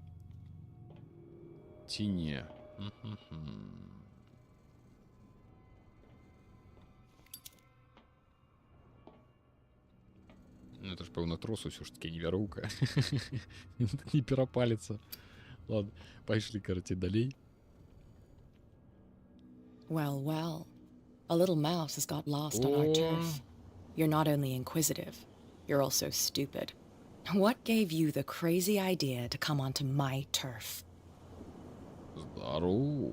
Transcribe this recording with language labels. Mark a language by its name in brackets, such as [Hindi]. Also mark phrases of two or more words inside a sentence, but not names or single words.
[Belarusian] Ці не. Ну, [Russian] это ж, [Belarusian] пэўна, трос усё ж таки не вяроўка. Не перапаліцца. Ладно, пайшлі, карацей, далей. [English] Well, well. A little mouse has got lost on our turf. You're not only inquisitive, you're also stupid. What gave you the crazy idea to come onto my turf? [Belarusian] Здорово.